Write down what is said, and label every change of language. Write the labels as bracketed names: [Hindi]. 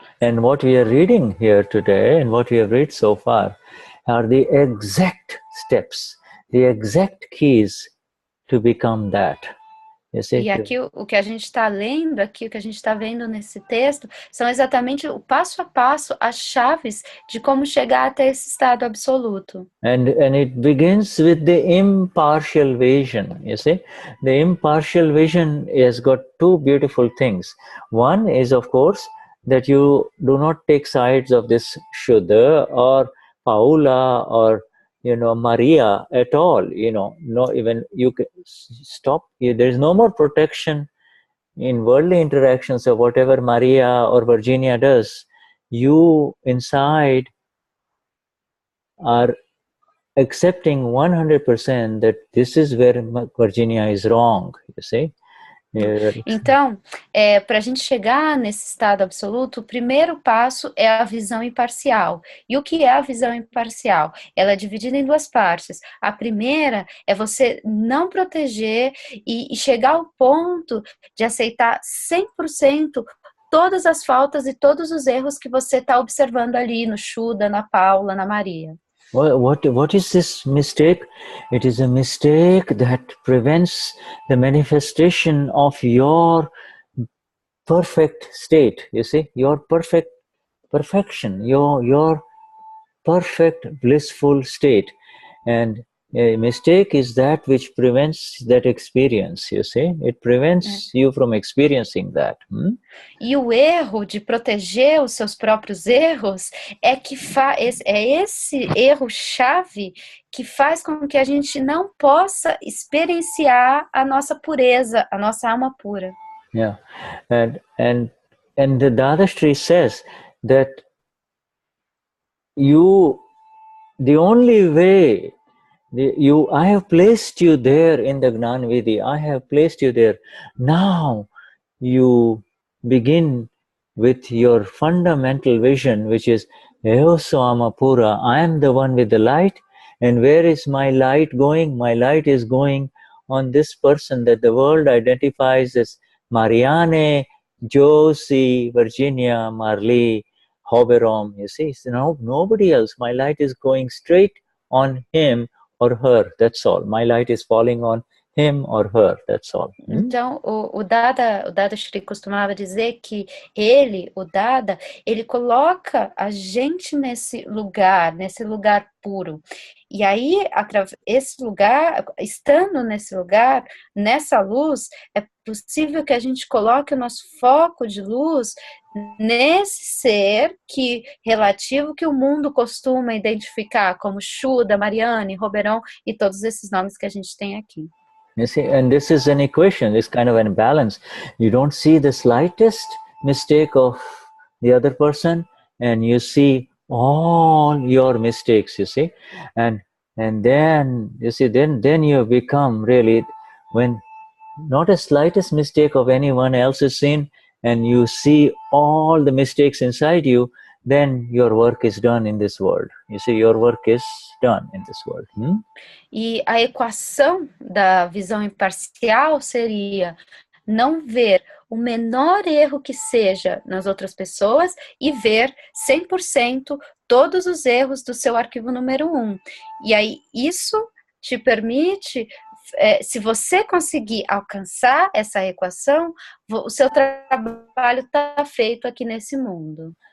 [English] And what we are reading here today and what we have read so far are the exact steps, the exact keys to become that. [Portuguese] E aqui o que a gente está lendo, aqui o que a gente está vendo nesse texto, são exatamente o passo a passo, as chaves de como chegar até esse estado absoluto. [English] And it begins with the impartial vision, you see. The impartial vision has got two beautiful things. One is, of course, that you do not take sides of this Shuddha or Paula or Maria at all. No, even you can stop. There is no more protection in worldly interactions of whatever Maria or Virginia does. You inside are accepting 100% that this is where Virginia is wrong, you see. [Portuguese] Então, para a gente chegar nesse estado absoluto, o primeiro passo é a visão imparcial. E o que é a visão imparcial? Ela é dividida em duas partes. A primeira é você não proteger e chegar ao ponto de aceitar 100% todas as faltas e todos os erros que você está observando ali no Shuddha, na Paula, na Maria. [English] What is this mistake? It is a mistake that prevents the manifestation of your perfect state, you see, your perfection, your perfect blissful state. And a mistake is that which prevents that experience, you see. It prevents you from experiencing that. [Portuguese] E o erro de proteger os seus próprios erros é que esse erro chave que faz com que a gente não possa experienciar a nossa pureza, a nossa alma pura. [English] Yeah, and the Dadashri says that the only way I have placed you there in the Gnan Vidhi. I have placed you there. Now you begin with your fundamental vision, which is Eosama Pura. I am the one with the light. And where is my light going? My light is going on this person that the world identifies as Marianne, Josie, Virginia, Marley, Hoberom. You see, so nobody else. My light is going straight on him or her, that's all. My light is falling on him or her, that's all. [Portuguese] Então, o Dadashri costumava dizer que o Dada, ele coloca a gente nesse lugar puro. E aí, esse lugar, estando nesse lugar, nessa luz, é possível que a gente coloque o nosso foco de luz nesse ser relativo que o mundo costuma identificar como Shuddha, Mariane, Roberão e todos esses nomes que a gente tem aqui. [English] You see, and this is an equation, this kind of an imbalance. You don't see the slightest mistake of the other person, and you see all your mistakes, you see. And then, you see, then you become really, when not a slightest mistake of anyone else is seen, and you see all the mistakes inside you, then your work is done in this world. You see, your work is done in this world. [Portuguese] E a equação da visão imparcial seria não ver o menor erro que seja nas outras pessoas e ver 100% todos os erros do seu arquivo número 1. E aí isso te permite, se você conseguir alcançar essa equação, o seu trabalho está feito aqui nesse mundo.